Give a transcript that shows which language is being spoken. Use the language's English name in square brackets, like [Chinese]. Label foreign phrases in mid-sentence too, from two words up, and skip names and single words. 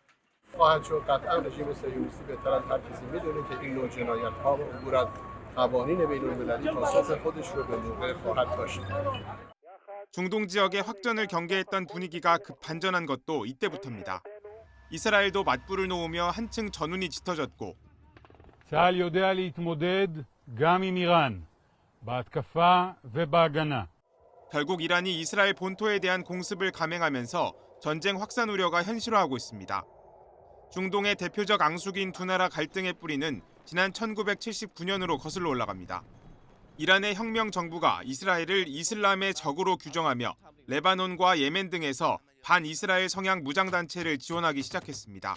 [Korean] 중동 지역의 확전을 경계했던 분위기가 급 반전한 것도 이때부터입니다. 이스라엘도 맞불을 놓으며 한층 전운이 짙어졌고 [Hebrew] צה"ל יודע להתמודד גם עם איראן, בהתקפה ובהגנה. [Korean] 결국 이란이 이스라엘 본토에 대한 공습을 감행하면서 전쟁 확산 우려가 현실화하고 있습니다. 중동의 대표적 앙숙인 두 나라 갈등의 뿌리는 지난 1979년으로 거슬러 올라갑니다. 이란의 혁명 정부가 이스라엘을 이슬람의 적으로 규정하며 레바논과 예멘 등에서 반이스라엘 성향 무장단체를 지원하기 시작했습니다.